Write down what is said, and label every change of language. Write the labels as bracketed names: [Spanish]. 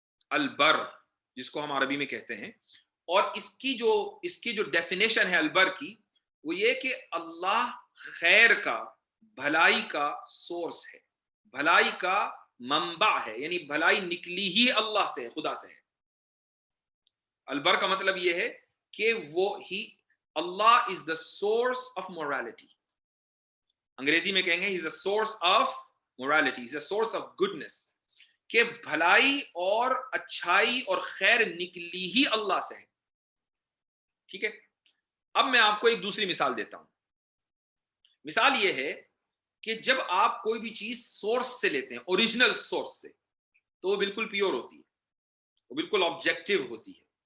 [Urdu] البر جس کو ہم عربی میں کہتے ہیں، اور اس کی جو ڈیفینیشن ہے البر کی، وہ یہ کہ اللہ خیر کا، بھلائی کا سورس ہے، بھلائی کا منبع ہے، یعنی بھلائی نکلی ہی اللہ سے، خدا سے ہے. البر کا مطلب یہ ہے کہ اللہ [English] Is the source of morality. [Urdu] انگریزی میں کہیں گے [English] he is a source of morality, he is a source of goodness. [Urdu] کہ بھلائی اور اچھائی اور خیر نکلی ہی اللہ سے ہے. ٹھیک ہے. اب میں آپ کو ایک دوسری مثال دیتا ہوں. مثال یہ ہے کہ جب آپ کوئی بھی چیز سورس سے لیتے ہیں، اوریجنل سورس سے، تو وہ بالکل پیور ہوتی ہے، وہ بالکل آبجیکٹیو ہوتی ہے.